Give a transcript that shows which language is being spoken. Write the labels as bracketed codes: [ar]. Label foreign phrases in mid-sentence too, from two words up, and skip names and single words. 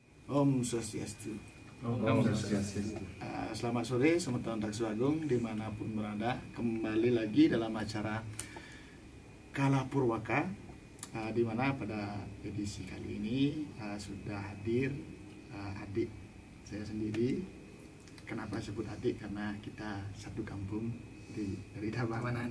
[sa] Om Swastiastu. Om Swastiastu. [id] Selamat sore, Semeton Taksu Agung dimanapun berada. Kembali lagi dalam acara Kala Purwaka, di mana pada edisi kali ini sudah hadir adik saya sendiri. Kenapa sebut adik? Karena kita satu kampung dari Tabanan.